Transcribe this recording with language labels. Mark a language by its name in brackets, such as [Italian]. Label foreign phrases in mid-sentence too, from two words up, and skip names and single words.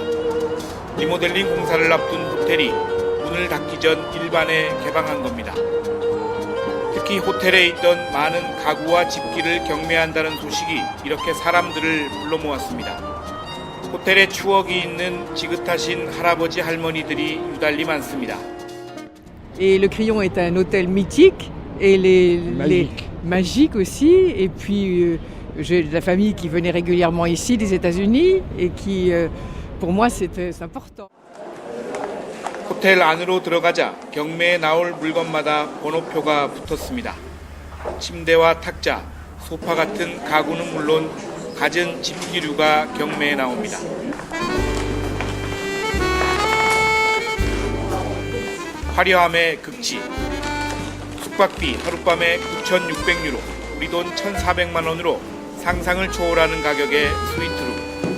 [Korean] 리모델링 공사를 앞둔 호텔이 문을 닫기 전 일반에 개방한 겁니다. 특히 호텔에 있던 많은 가구와 집기를 경매한다는 소식이 이렇게 사람들을 불러 모았습니다. 호텔에 추억이 있는 지긋하신 할아버지 할머니들이 유달리 많습니다. [French] Et le Crillon est un hôtel mythique et magique aussi. Et puis j'ai de la famille qui venait régulièrement ici des États-Unis et qui, pour moi, c'est important. [Korean] 호텔 안으로 들어가자 경매에 나올 물건마다 번호표가 붙었습니다. 침대와 탁자, 소파 같은 가구는 물론 갖은 집기류가 경매에 나옵니다. 화려함의 극치, 숙박비 하룻밤에 9,600유로, 우리 돈 1,400만 원으로 상상을 초월하는 가격의 스위트룸.